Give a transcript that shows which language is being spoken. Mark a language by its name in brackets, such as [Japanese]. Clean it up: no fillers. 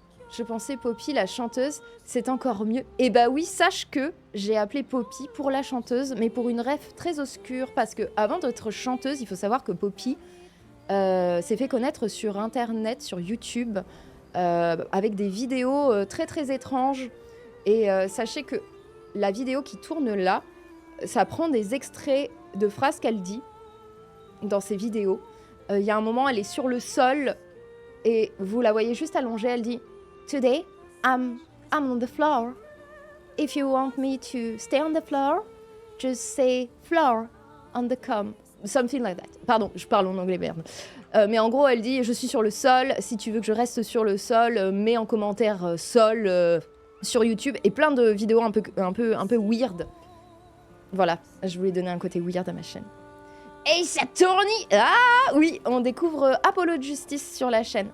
[French] Je pensais Poppy, la chanteuse, c'est encore mieux. Et bah oui, sache que j'ai appelé Poppy pour la chanteuse, mais pour une ref très obscure, parce que avant d'être chanteuse, il faut savoir que Poppy s'est fait connaître sur Internet, sur YouTube, avec des vidéos très très étranges. Et sachez que la vidéo qui tourne là, ça prend des extraits de phrases qu'elle dit dans ses vidéos. Il y a un moment, elle est sur le sol, et vous la voyez juste allongée, elle dit... [English] Today, I'm on the floor. If you want me to stay on the floor, just say floor on the com. Something like that. [French] Pardon, je parle en anglais, merde. Mais en gros, elle dit, je suis sur le sol. Si tu veux que je reste sur le sol, mets en commentaire sol sur YouTube. Et plein de vidéos un peu weird. Voilà, je voulais donner un côté weird à ma chaîne. Ace Attorney! Ah oui, on découvre Apollo Justice sur la chaîne.